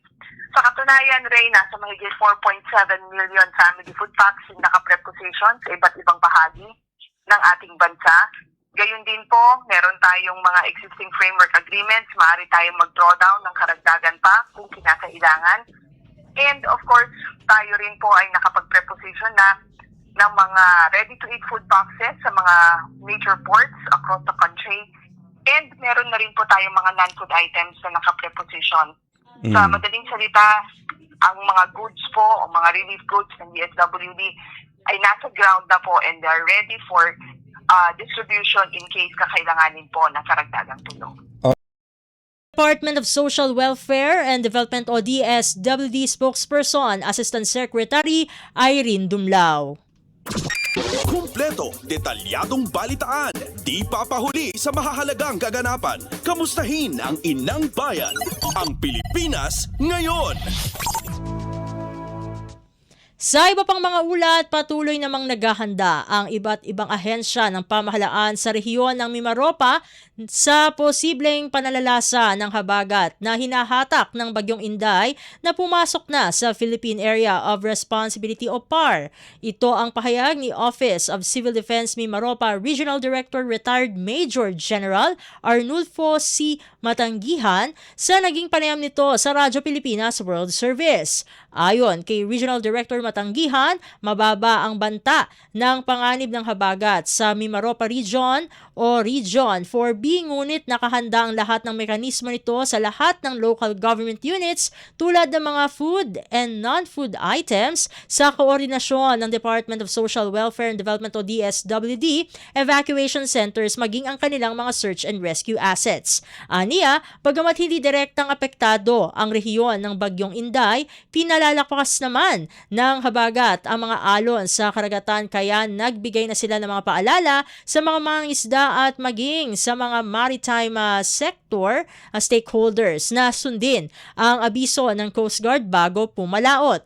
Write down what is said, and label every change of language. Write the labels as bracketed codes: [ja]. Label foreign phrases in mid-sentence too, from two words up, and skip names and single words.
[tl] Sa katunayan, Ray, nasa mahigit 4.7 [en] million family food packs [tl] yung naka-preposition sa iba't ibang bahagi ng ating bansa. Gayun din po, meron tayong mga [en] existing framework agreements, [tl] maaari tayong mag- [en] draw down [tl] ng karagdagan pa kung kinakailangan. [en] And of course, [tl] tayo rin po ay nakapag-preposition na ng mga [en] ready-to-eat food boxes [tl] sa mga [en] major ports across the country. [tl] And meron na rin po tayong mga [en] non-food items [tl] na naka-preposition. Sa madaling salita, ang mga goods po o mga [en] relief goods [tl] ng DSWD ay nasa ground na po [en] and they're ready for distribution in case [tl] kakailanganin po ng karagdagang tulong. Department of Social Welfare and Development o DSWD [en] spokesperson, Assistant Secretary [tl] Irene Dumlao. Kumpleto, detalyadong balitaan, di papahuli sa mahahalagang kaganapan. Kamustahin ang inang bayan, ang Pilipinas ngayon. Sa iba pang mga ulat, patuloy namang naghahanda ang iba't ibang ahensya ng pamahalaan sa rehiyon ng Mimaropa sa posibleng panalalasa ng habagat na hinahatak ng Bagyong Inday na pumasok na sa Philippine Area of Responsibility o PAR. Ito ang pahayag ni Office of Civil Defense Mimaropa Regional Director [en] Retired Major General [tl] Arnulfo C. Matanggihan sa naging panayam nito sa Radyo Pilipinas World Service. Ayon kay Regional Director Matanggihan, mababa ang banta ng panganib ng habagat sa Mimaropa Region o Region 4B, ngunit nakahanda ang lahat ng mekanismo nito sa lahat ng [en] local government units [tl] tulad ng mga [en] food and non-food items [tl] sa koordinasyon ng Department of Social Welfare and Development o DSWD, [en] evacuation centers [tl] maging ang kanilang mga [en] search and rescue assets. [tl] Aniya, bagamat hindi direktang apektado ang rehiyon ng Bagyong Inday, pinalalakas naman ng habagat ang mga alon sa karagatan kaya nagbigay na sila ng mga paalala sa mga mangingisda at maging sa mga [en] maritime sector stakeholders [tl] na sundin ang abiso ng Coast Guard bago pumalaot.